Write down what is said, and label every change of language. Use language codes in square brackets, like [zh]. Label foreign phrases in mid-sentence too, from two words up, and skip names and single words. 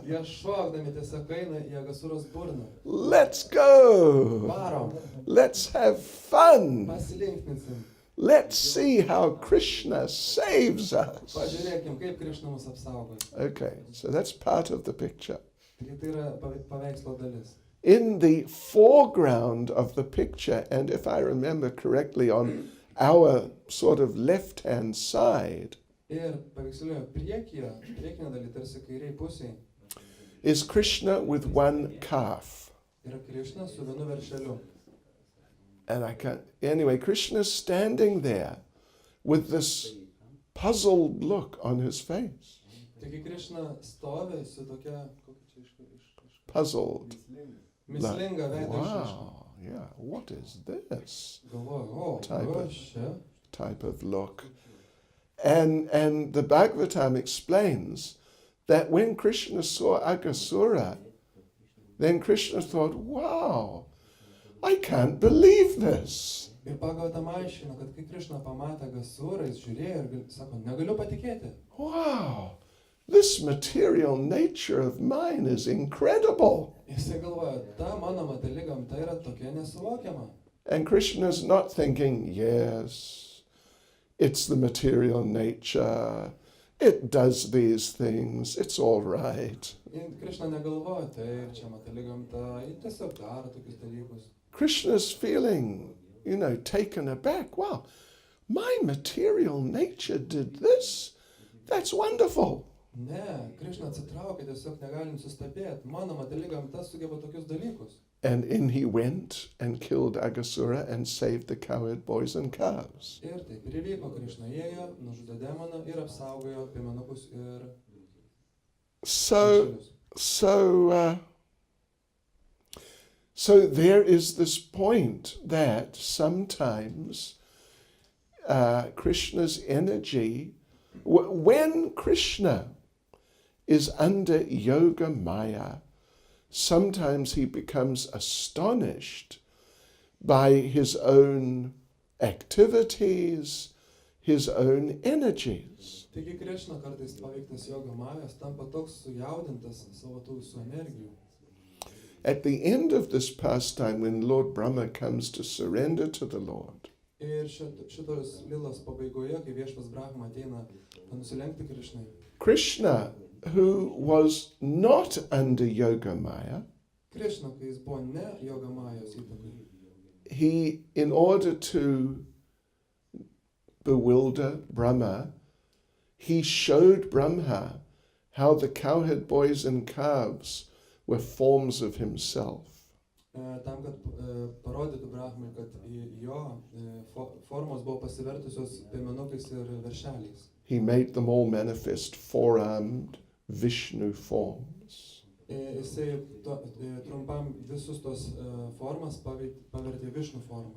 [lt] Jie šokdami tiesiog eina į Agasuros burną. [en] Let's go. [lt] Varom, [en] Let's have fun. [lt] pasilinkninsim. [en] Let's see how Krishna saves us. [lt] Pažiūrėkim, kaip Krishna mus apsaugos. [en] Okay, so that's part of the picture. [lt] Taigi tai yra paveikslo dalis. [en] In the foreground of the picture, and if I remember correctly, on our sort of left-hand side, [lt] Ir paveiksliuoja priekinė dalis, tarsi kairiai pusėje, [en] is Krishna with one calf. [lt] yra Krishna su vienu veršeliu. [en] And I can't, anyway, Krishna's standing there with this puzzled look on his face. [lt] Taigi Krishna stovi su tokia, kokia čia [en] Puzzled. [lt] mislinga veido išraiška. [en] Wow, yeah, what is this [lt] Galvoju, [en] Type of- [lt] kas čia? [en] type of look? And the Bhagavatam explains that when Krishna saw Agasura, then Krishna thought, wow, I can't believe this. [lt] Ir Bhagavatam aiškina, kad kai Krishna pamatė Agasurą, jis žiūrėjo ir sako, negaliu patikėti. [en] Wow, this material nature of mine is incredible. [lt] Jisai galvoja, ta mano materiali gamta yra tokia nesuvokiama. [en] And Krishna's not thinking, yes, it's the material nature, it does these things, it's all right. [lt] Ir Krishna negalvoja, taip, čia materiali gamta, ji tiesiog daro tokius dalykus. [en] Krishna's feeling, taken aback. Wow, my material nature did this? That's wonderful. [lt] Ne, Krishna atsitraukė, tiesiog negalim sustabėti. Mano materiali gamta sugeba tokius dalykus. [en] And in he went and killed Agasura and saved the cowherd boys and calves. [lt] Ir taip ir įvyko, Krishna ėjo, nužudė demoną ir apsaugojo piemenukus ir So, veršelius. [en] so there is this point that sometimes Krishna's energy, when Krishna is under yoga maya, sometimes he becomes astonished by his own activities, his own energies. [lt] Taigi Krishna kartais paveiktas jogo majos tampa toks sujaudintas savo tų visų energijų. [en] At the end of this pastime, when Lord Brahma comes to surrender to the Lord, [lt] Ir šitos lilos pabaigoje, kai viešpas Brahma ateina nusilenkti Krishnai, [en] Krishna, who was not under yoga maya, [lt] Krishna, kai jis buvo ne joga majos įtakai, [en] he, in order to bewilder Brahma, he showed Brahma how the cowherd boys and calves were forms of himself. [lt] tam, kad parodytų Brahmai, kad jo formos buvo pasivertusios piemenukais ir veršeliais. [en] He made them all manifest four-armed Vishnu forms. [lt] Jisai trumpam visus tos formas pavertė Višnu formas.